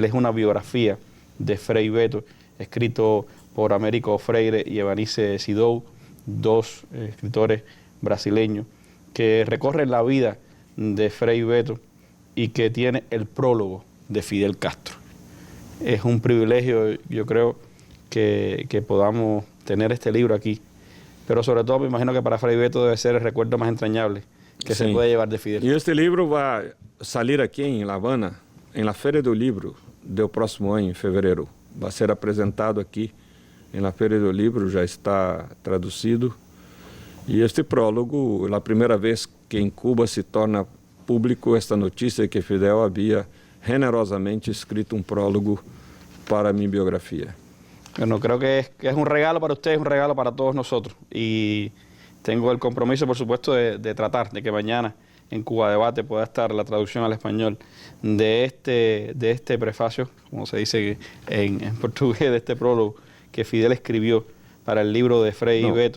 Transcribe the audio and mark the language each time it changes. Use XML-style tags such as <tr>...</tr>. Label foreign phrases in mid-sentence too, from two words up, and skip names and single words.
<es>Es una biografía de Frei Beto, escrito por Américo Freire y Evanice Sidou, 2 escritores brasileños, que recorren la vida de Frei Beto y que tiene el prólogo de Fidel Castro. Es un privilegio, yo creo, que podamos tener este libro aquí, pero sobre todo me imagino que para Frei Beto debe ser el recuerdo más entrañable que se puede llevar de Fidel.</es> <pt>E este livro vai sair aqui em La Habana, em la Feira do Livro do próximo ano, em fevereiro. Vai ser apresentado aqui em la Feira do Livro, já está traduzido. E este prólogo, é a primeira vez que em Cuba se torna público esta notícia que Fidel havia generosamente escrito um prólogo para a minha biografia.</pt> <es>Bueno, creo que es un regalo para ustedes, un regalo para todos nosotros. Y tengo el compromiso, por supuesto, de tratar de que mañana en Cuba Debate pueda estar la traducción al español de este prefacio, como se dice en portugués, de este prólogo que Fidel escribió para el libro de Frei y Beto.</es>